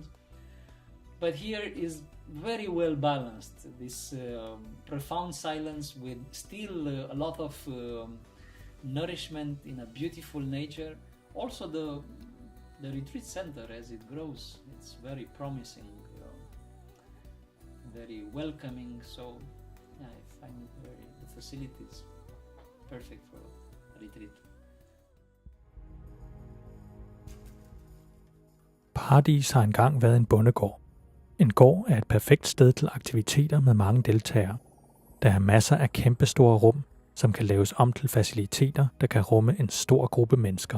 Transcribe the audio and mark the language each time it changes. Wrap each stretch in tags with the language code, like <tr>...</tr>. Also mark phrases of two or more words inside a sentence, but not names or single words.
<en>But here is very well balanced, this profound silence with still a lot of nourishment in a beautiful nature. Also the retreat center, as it grows, it's very promising, very welcoming, so yeah, I find the facilities perfect for a retreat.</en> <da>Paradis har engang været en bondegård. En gård er et perfekt sted til aktiviteter med mange deltagere. Der er masser af kæmpestore rum, som kan laves om til faciliteter, der kan rumme en stor gruppe mennesker.</da>